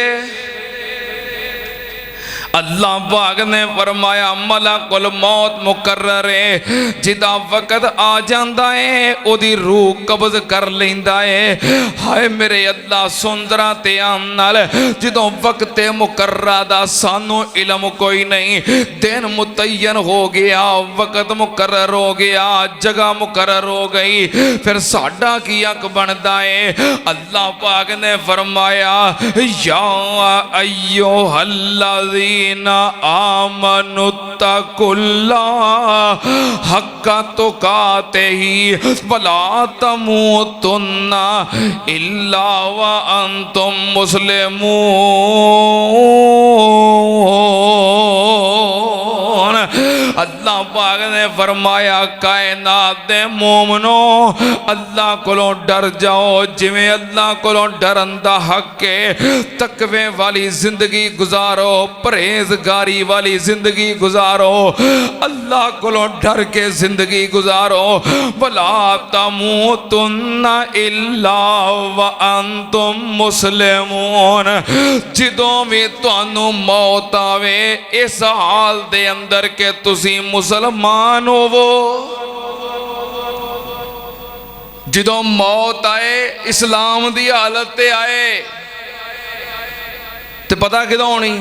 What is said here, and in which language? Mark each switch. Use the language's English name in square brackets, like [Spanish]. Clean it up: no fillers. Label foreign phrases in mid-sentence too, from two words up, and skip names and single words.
[Punjabi] اللہ پاک نے فرمایا ملک الموت مقرر ہے، جدا وقت آ جاتا ہے اودی روح قبض کر لیندا ہے. ہائے میرے اللہ سندرا دھیان نال جدوں وقت مقررا دا سانوں علم کوئی نہیں، دن متعین ہو گیا، وقت مقرر ہو گیا، جگہ مقرر ہو گئی، پھر ساڈا کی حق بنتا ہے. اللہ پاک نے فرمایا [Arabic] يا أيها الذين آمنوا اتقوا الله حق تقاته ولا تموتن إلا وأنتم مسلمون. [Punjabi] اللہ پاک نے فرمایا کائنات دے مومنو اللہ کولوں ڈر جاؤ جویں اللہ کولوں ڈرن دا حق ہے. تقوے والی زندگی گزارو، پرہیزگاری والی زندگی گزارو، اللہ کولوں ڈر کے زندگی گزارو. [Arabic] ولا تموتن إلا وأنتم مسلمون. [Punjabi] جدوں بھی تہانوں موت آوے اس حال دے اندر کہ تسی مسلمان ہووو. جدوں موت آئے اسلام دی حالت تے آئے تو پتا کدوں ہونی ہے?